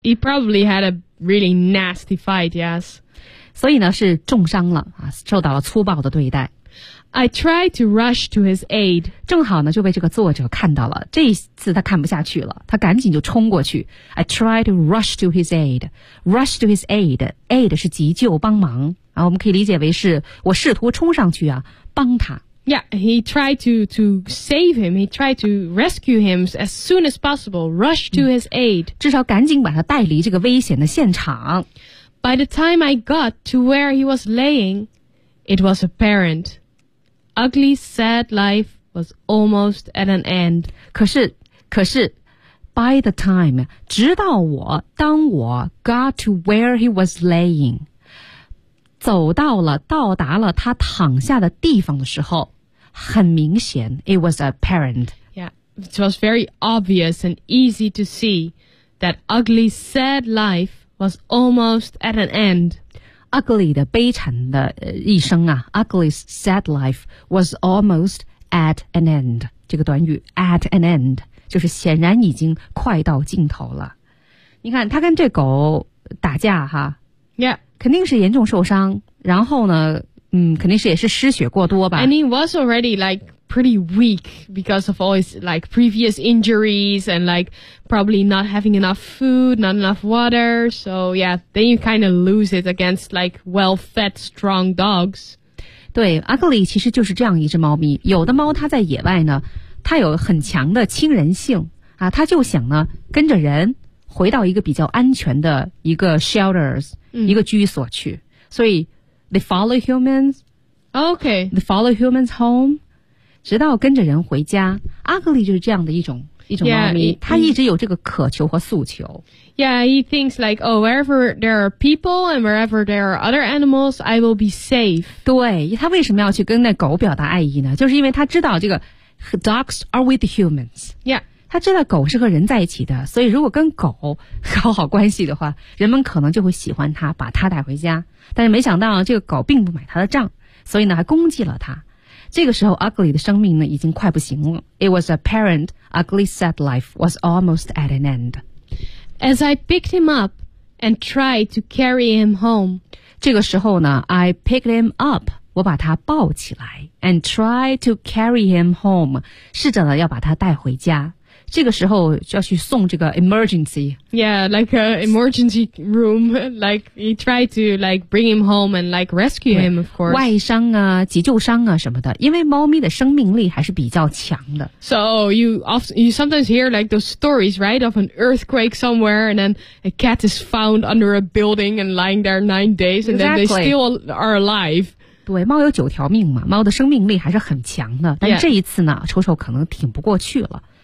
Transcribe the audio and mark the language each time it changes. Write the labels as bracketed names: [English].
[English] He probably had a really nasty fight, yes. [Chinese] 所以呢是重伤了，受到了粗暴的对待。 [English] I tried to rush to his aid. [Chinese] 正好呢就被这个作者看到了，这一次他看不下去了，他赶紧就冲过去。 [English] I tried to rush to his aid. Rush to his aid. [Chinese] Aid 是急救帮忙。啊，我们可以理解为是我试图冲上去啊帮他。 [English] Yeah, he tried to save him. He tried to rescue him as soon as possible. Rush to his aid. [Chinese] 至少赶紧把他带离这个危险的现场。 [English] By the time I got to where he was laying, it was apparent. Ugly, sad life was almost at an end. [Chinese] 可是 [English] by the time, [Chinese] 直到我当我 [English] got to where he was laying, [Chinese] 走到了到达了他躺下的地方的时候，很明显 [English] it was apparent. Yeah, it was very obvious and easy to see that ugly, sad life was almost at an end. Ugly [Chinese] 的悲惨的一生啊 [English] ,Ugly's sad life was almost at an end. [Chinese] 这个短语 [English] at an end, [Chinese] 就是显然已经快到尽头了。你看他跟这狗打架哈。 [English] Yeah. [Chinese] 肯定是严重受伤，然后呢肯定是也是失血过多吧。 [English] And he was already like pretty weak because of all his like previous injuries and like probably not having enough food, not enough water. So yeah, then you kind of lose it against like well-fed, strong dogs. [Chinese] 对 ,Ugly 其实就是这样一只猫咪。有的猫它在野外呢，它有很强的亲人性啊，它就想呢跟着人回到一个比较安全的一个 shelters,、一个居所去。 [English] 所以 they follow humans. Okay. They follow humans home. [Chinese] 直到跟着人回家 ,Ugly 就是这样的一种猫咪，他一直有这个渴求和诉求。 [English] Yeah, he thinks like, oh, wherever there are people and wherever there are other animals, I will be safe. [Chinese] 对，他为什么要去跟那狗表达爱意呢？就是因为他知道这个 [English] dogs are with humans. Yeah. [Chinese] 他知道狗是和人在一起的，所以如果跟狗搞好关系的话，人们可能就会喜欢他，把他带回家。但是没想到这个狗并不买他的账，所以呢还攻击了他。这个时候 Ugly 的生命呢已经快不行了。 [English] It was apparent Ugly's sad life was almost at an end. As I picked him up and tried to carry him home. [Chinese] 这个时候呢 [English] I picked him up, [Chinese] 我把他抱起来 [English] and tried to carry him home, [Chinese] 试着呢要把他带回家。这个时候就要去送这个 emergency. [English] Yeah, like an emergency room. Like, he tried to, like, bring him home and, like, rescue him, of course. [Chinese] 外伤啊，急救伤啊什么的。因为猫咪的生命力还是比较强的。 [English] So, you sometimes hear, like, those stories, right, of an earthquake somewhere, and then a cat is found under a building and lying there 9 days, and then they still are alive. [Chinese] 对，猫有九条命嘛，猫的生命力还是很强的。但这一次呢，丑丑可能挺不过去了。